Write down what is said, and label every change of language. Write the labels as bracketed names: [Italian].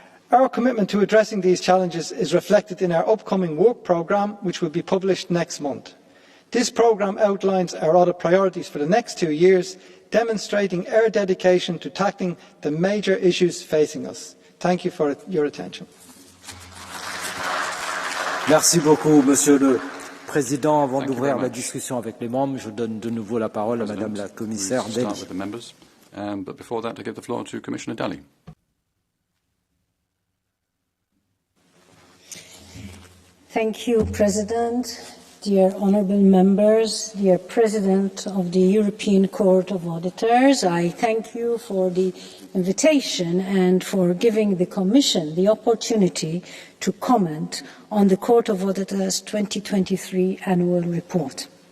[English] Our commitment to addressing these challenges is reflected in our upcoming work programme, which will be published next month. This programme outlines our other priorities for the next 2 years, demonstrating our dedication to tackling the major issues facing us. Thank you for your attention. [French] Merci beaucoup, Monsieur le Président. Avant d'ouvrir la discussion avec les membres, je donne de nouveau la parole à Madame la Commissaire Dalli. [English] But before that, I give the floor to Commissioner Dalli. Thank you, President, dear honourable members, dear President of the European Court of Auditors. I thank you for the invitation and for giving the Commission the opportunity to comment on the Court of Auditors 2023 annual report.